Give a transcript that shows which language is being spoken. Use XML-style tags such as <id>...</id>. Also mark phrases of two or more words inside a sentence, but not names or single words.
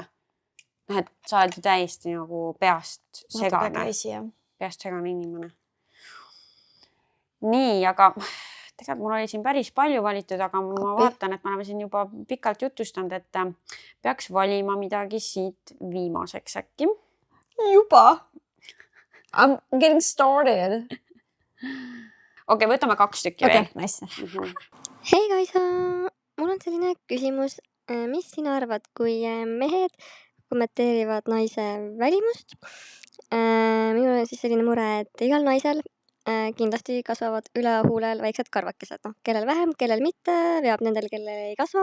<et>Et sa oled ju täiesti nagu peast segane. Peast segane inimene. Nii, aga... Tegelikult mul oli siin päris palju valitud, aga ma vaatan, et me oleme siin juba pikalt jutustanud, et peaks valima midagi siit viimaseks äkki. Juba?</et> <en>I'm getting started.</en> <et>Okei, võtame 2 tükki veel. Nice. Hei Kaisa, mul on selline küsimus. Mis sina arvad, kui mehed kommenteerivad naise välimust? Minul on siis selline mure, et igal naisel kindlasti kasvavad üle huulel väiksed karvakesed, kellel vähem, kellel mitte, veab nendel, kellel ei kasva.</et>